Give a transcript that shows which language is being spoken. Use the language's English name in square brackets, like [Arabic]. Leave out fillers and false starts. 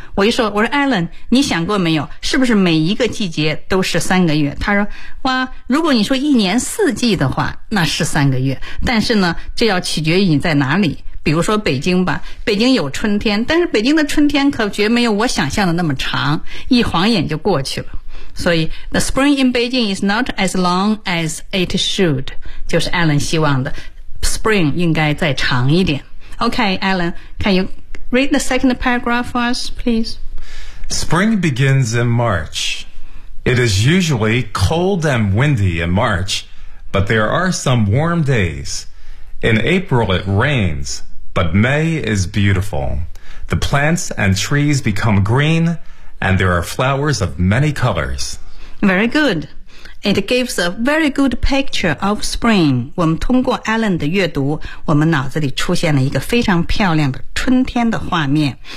[Chinese] 我一说，我说 Alan， 你想过没有，是不是每一个季节都是三个月？他说，哇，如果你说一年四季的话，那是三个月，但是呢，这要取决于你在哪里。比如说北京吧，北京有春天，但是北京的春天可绝没有我想象的那么长，一晃眼就过去了。所以 [English] The spring in Beijing is not as long as it should， [Chinese] 就是 Alan 希望的 spring 应该再长一点。 [English] OK Alan， Can you read the second paragraph for us please？ Spring begins in March. It is usually cold and windy in March, but there are some warm days. In April, it rains, but May is beautiful. The plants and trees become green, and there are flowers of many colors. Very good. It gives a very good picture of spring. [Chinese] 我们通过 Alan 的阅读，我们脑子里出现了一个非常漂亮的春天的画面。